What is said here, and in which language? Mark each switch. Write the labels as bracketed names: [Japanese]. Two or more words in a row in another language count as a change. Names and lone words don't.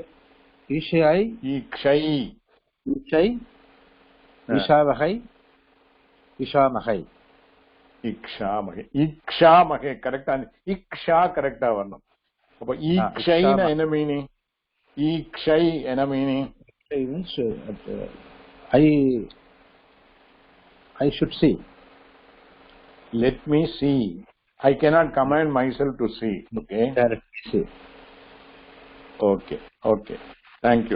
[Sanskrit] ईक्षै. ईशै। ईशावहै। ईशामहै. Ikshamahe correct. Iksha correct varnam. [Tamil] அப்போ ஈக்ஷை நா என்ன meaning? Ikshai enna meaning? [English] It means I should see. Let me see. I cannot command myself to see. Okay. See. Okay. Thank you.